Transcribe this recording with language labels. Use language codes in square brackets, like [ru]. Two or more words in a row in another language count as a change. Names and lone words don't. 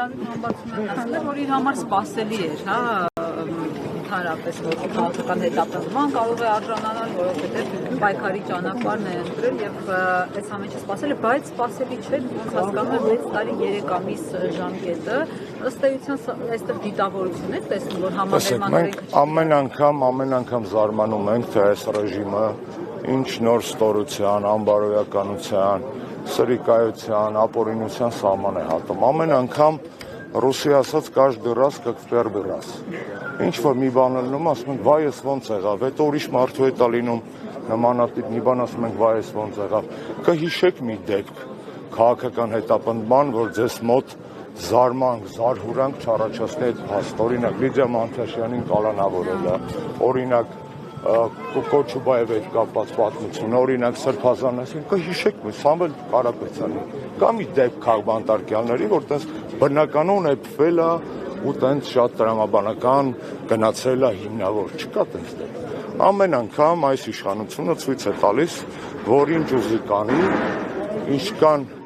[hy] որ իր համար սպասելի էր, հա, ընդհանրապես որ քաղաքական հետապնդման կարող է արժանանալ, որովհետև պայքարի ճանապարհն է ընտրել եւ այս ամենը սպասել է, բայց սպասելի չէ, ոնց հասկանում եմ 6 տարի 3 ամիս ժամկետը, ըստ էության այստեղ դիտավորություն է տեսնում, որ համաձայնագրենք ամեն անգամ զարմանում ենք, թե այս ռեժիմը ինչ նոր ստորության, անբարոյականության, սրիկայության, ապօրինության սահման է հատում։ Ամեն անգամ ռուսի ասած [ru] каждый раз как в первый раз։ [hy] Ինչ որ մի բան լինում, ասում ենք վայ էս ոնց եղավ, հետո ուրիշ մարդու հետ է լինում նմանատիպ մի բան, ասում ենք վայ էս ոնց եղավ։ Կհիշեք մի դեպք քաղաքական հետապնդման, որ ձեզ մոտ զարմանք, զարհուրանք չառաջացնի այդ փաստ, օրինակ Լիդիա Մանթաշյանին կալանավորելը, օրինակ Կոչուբաևի հետ կապված պատմություն, օրինակ Սրբազանասին, կհիշեք մի Սամվել Կարապետյանի, կա մի դեպք քաղբանտարկյալների, որ տես բնականon էփվել է ու տենց շատ տրամաբանական գնացել է հիմնավոր, չկա տենց դեպք։ Ամեն անգամ այս իշխանությունը ցույց է տալիս, որ ինչ ուզի կանի, ինչքան